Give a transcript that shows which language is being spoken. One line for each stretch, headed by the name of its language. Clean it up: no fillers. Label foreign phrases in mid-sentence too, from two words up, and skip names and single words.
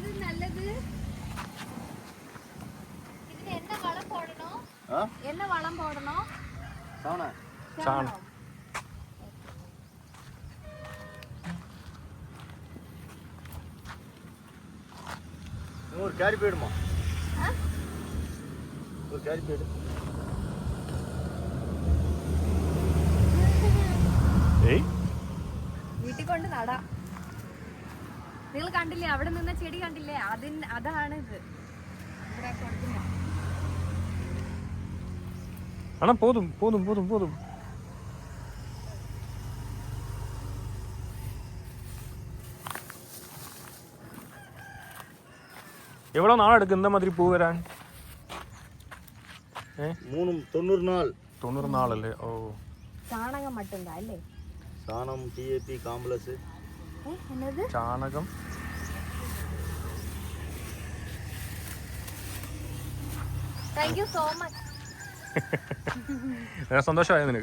Tamil: என்ன வளம் போடணும்? சாணம். ஒரு கேரி போயிடுமா? ஒரு கேரி போயிடு.
Malayalam: വീട്ടിൽ കൊണ്ട് നടാം. നിങ്ങൾ കണ്ടില്ലേ അവിടെ നിന്ന ചെടി കണ്ടില്ലേ? അതാണ് ഇത്.
Tamil: ஆனா போதும் போதும் போதும் போதும். எவ்வளவு நாள் எடுக்கும் இந்த மாதிரி பூ வரான்? 90 நாள்.
Malayalam: 90 நாள் അല്ലേ? ഓ ചാണകം മട്ടുണ്ടാ അല്ലേ? ചാണകം, ടിഎപി, കോംപ്ലക്സ്. എന്നത്? ചാണകം.
English: Thank you so much. സന്തോഷമായി നിനക്ക്?